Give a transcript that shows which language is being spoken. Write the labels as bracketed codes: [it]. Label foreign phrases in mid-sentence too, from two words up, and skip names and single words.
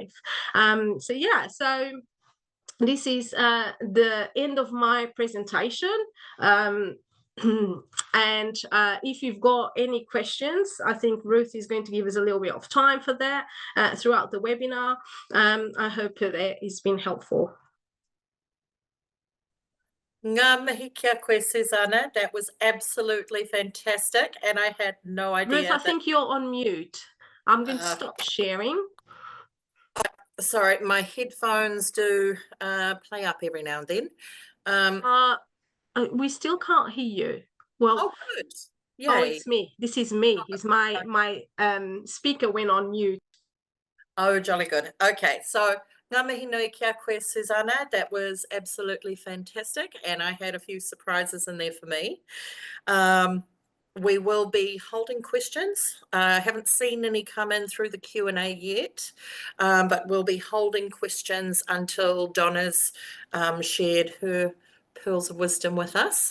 [en] So yeah, so this is the end of my presentation. And if you've got any questions, I think Ruth is going to give us a little bit of time for that throughout the webinar. I hope that it's been helpful. [mi] Ngā mihi kia koe, Susana. [en] That was absolutely fantastic, and I had no idea. Ruth, I think you're on mute. I'm going to stop sharing. Sorry, my headphones do play up every now and then. We still can't hear you. Well, oh, good. Yay. Oh, it's me. This is me. It's my speaker went on mute. Oh, jolly good. Okay, so [mi] ngā mihi nui kia koe, [en] Susana. That was absolutely fantastic, and I had a few surprises in there for me. We will be holding questions. I haven't seen any come in through the Q&A yet, but we'll be holding questions until Donna's shared her pearls of wisdom with us.